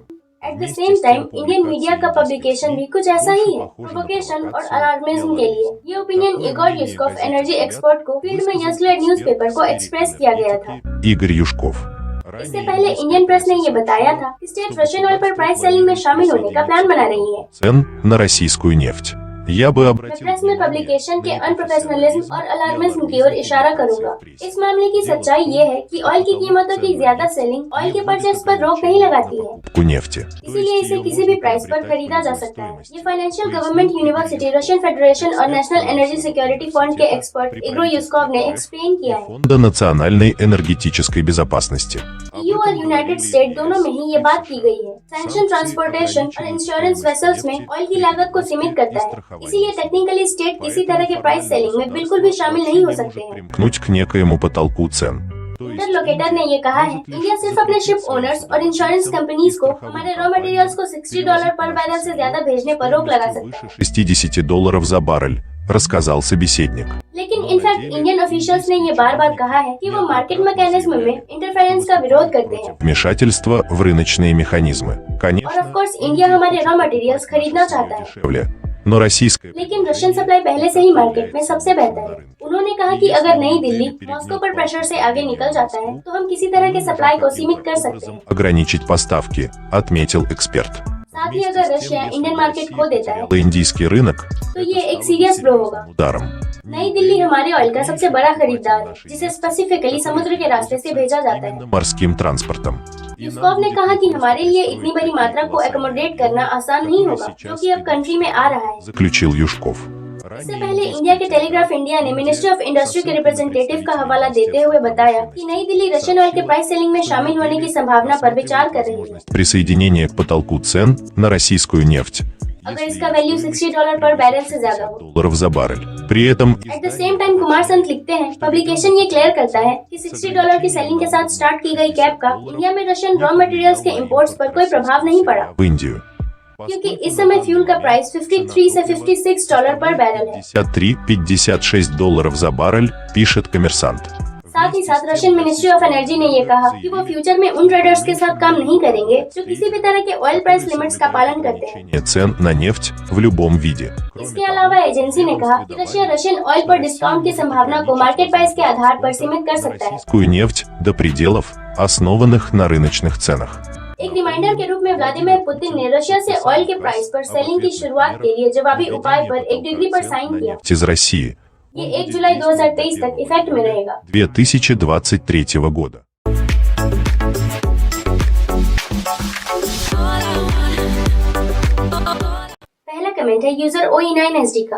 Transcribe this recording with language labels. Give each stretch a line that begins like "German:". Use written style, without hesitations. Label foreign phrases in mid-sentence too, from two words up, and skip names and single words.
English: at the same time Indian media
Hindi: का पब्लिकेशन भी कुछ ऐसा ही है, प्रोवोकेशन और अलार्मिज्म के लिए। ये ओपिनियन इगोर युश्कोव
English: energy expert
Hindi: को फील्ड में
English: youngster newspaper
Hindi: को एक्सप्रेस किया गया था।
Russian: Игорь Юшков।
Hindi: इससे पहले इंडियन प्रेस ने ये बताया था कि
English: state Russian oil
Hindi: पर
English: price ceiling
Hindi: में शामिल होने का प्लान बना रही है।
Russian: Цен на российскую нефть. Я бы
Hindi: मैं
Russian: обратил
Hindi: प्रेस में पब्लिकेशन के अनप्रोफेशनलिज्म और अलार्मिज्म की ओर इशारा करूंगा। इस मामले की सच्चाई ये है कि ऑयल की कीमतों की ज्यादा
English: ceiling oil
Hindi: के परचेस पर रोक नहीं लगाती है,
Russian: покупку нефти.
Hindi: इसीलिए इसे किसी भी प्राइस पर खरीदा जा सकता है। ये
English: Financial Government University, Russian Federation
Hindi: और
English: National Energy Security Fund
Hindi: के एक्सपर्ट इगोर युश्कोव ने एक्सप्लेन किया है।
Russian: Фонда национальной энергетической безопасности.
Hindi: EU और
English: United State
Hindi: दोनों में ही ये बात की गई है।
English: sanction transportation
Hindi: और
English: insurance vessels
Hindi: में ऑयल की लागत को सीमित करता है, इसीलिए
English: technically state
Hindi: किसी तरह के
English: price ceiling
Hindi: में बिल्कुल भी शामिल नहीं हो सकते हैं।
Russian: Примкнуть к некоему потолку цен.
Hindi: इंटरलोकेटर ने ये कहा है, इंडिया सिर्फ अपने
English: ship owners
Hindi: और
English: insurance companies
Hindi: को हमारे
English: raw materials
Hindi: को $60
English: per barrel
Hindi: से ज्यादा भेजने पर रोक लगा सकता है।
Russian: $60 за баррель, рассказал собеседник.
Hindi: लेकिन
English: in fact Indian officials
Hindi: ने ये बार बार कहा है कि वो
English: market mechanism
Hindi: में इंटरफेरेंस का विरोध करते हैं।
Russian: Вмешательство в रыночные механизмы.
Hindi: और
Russian: Конечно,
English: of course
Hindi: इंडिया हमारे
English: raw materials
Hindi: खरीदना चाहता है,
Russian: дешевле. Но российская
Hindi: लेकिन
English: Russian supply
Hindi: पहले से ही मार्केट में सबसे बेहतर है। उन्होंने कहा कि अगर नई दिल्ली मॉस्को पर प्रेशर से आगे निकल जाता है तो हम किसी तरह के सप्लाई को सीमित कर सकते हैं।
Russian: ограничить поставки, отметил эксперт.
Hindi: साथ ही अगर रशिया
English: Indian market
Hindi: खो देता है
Russian: Индийский रынок
Hindi: तो ये एक
English: serious blow
Hindi: होगा।
Russian: ударом.
Hindi: नई दिल्ली हमारे ऑयल का सबसे बड़ा खरीदार है, जिसे स्पेसिफिकली समुद्र के रास्ते से भेजा जाता है।
Russian: मорским транспортом.
Hindi: युश्कोव ने कहा कि हमारे लिए इतनी बड़ी मात्रा को एकोमोडेट करना आसान नहीं होगा, जो कि अब कंट्री में आ रहा है।
Russian: Заключил Юшков.
Hindi: इससे पहले इंडिया के टेलीग्राफ इंडिया ने
English: Ministry of Industry
Hindi: के रिप्रेजेंटेटिव का हवाला देते हुए बताया कि नई दिल्ली
English: Russian oil
Hindi: के
English: price ceiling
Hindi: में शामिल होने की संभावना पर विचार कर रही है।
Russian: Присоединение к потолку цен на российскую нефть.
Hindi: अगर इसका वैल्यू $60
English: per barrel
Hindi: से ज्यादा हो।
Russian: Долларов за баррель. При этом
English: at the same time
Hindi: कुमार संत लिखते हैं, पब्लिकेशन ये क्लियर करता है कि $60 की सेलिंग के साथ स्टार्ट की गई कैप का इंडिया में
English: Russian raw materials
Hindi: के इंपोर्ट्स पर कोई प्रभाव नहीं पड़ा,
Russian: в Индию.
Hindi: क्योंकि इस समय फ्यूल का प्राइस $53 से $56
English: per barrel
Hindi: है।
Russian: 53-56 долларов за баррель, пишет коммерсант.
Hindi: साथ ही साथ
English: Russian Ministry of Energy
Hindi: ने ये कहा कि वो फ्यूचर में उन ट्रेडर्स के साथ काम नहीं करेंगे जो किसी भी तरह के
English: oil price limits
Hindi: का पालन करते हैं।
Russian: Повышение цен на нефть в любом виде.
Hindi: इसके अलावा एजेंसी ने कहा कि रशिया
English: Russian oil
Hindi: पर डिस्काउंट की संभावना को
English: market price
Hindi: के आधार पर सीमित कर सकता है।
Russian: Российскую нефть до пределов, основанных на рыночных ценах.
Hindi: एक रिमाइंडर के रूप में व्लादिमीर पुतिन ने रशिया से ऑयल के प्राइस पर सेलिंग की शुरुआत के लिए जवाबी उपाय पर एक डिग्री पर साइन किया।
Russian: Нефть из России.
Hindi: ये 1 जुलाई 2023 तक इफेक्ट में रहेगा।
Russian: 2023 года.
Hindi: पहला कमेंट है यूजर OE9SD का।